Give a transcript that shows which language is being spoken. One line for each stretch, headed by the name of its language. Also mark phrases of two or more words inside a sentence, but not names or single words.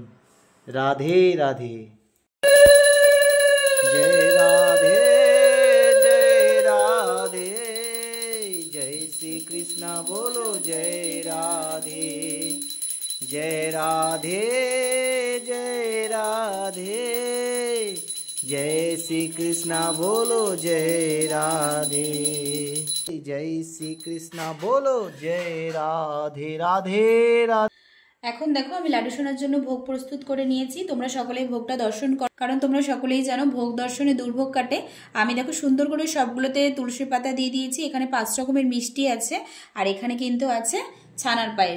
Bangla: রাধে রাধে, জয় রাধে জয় রাধে, জয় শ্রী কৃষ্ণ বলো জয় রাধে, জয় রাধে জয় রাধে,
Hindi: जय श्री कृष्णा बोलो जय राधे, जय श्री कृष्णा बोलो जय राधे राधे राधे।
Bangla: এখন দেখো আমি লাড্ডু সোনার জন্য ভোগ প্রস্তুত করে নিয়েছি, তোমরা সকলেই ভোগটা দর্শন করো, কারণ তোমরা সকলেই জানো ভোগ দর্শনে দুর্ভোগ কাটে। আমি দেখো সুন্দর করে সবগুলোতে তুলসী পাতা দিয়ে দিয়েছি, এখানে 5 রকমের মিষ্টি আছে, আর এখানে কিন্তু আছে ছানার পায়েস।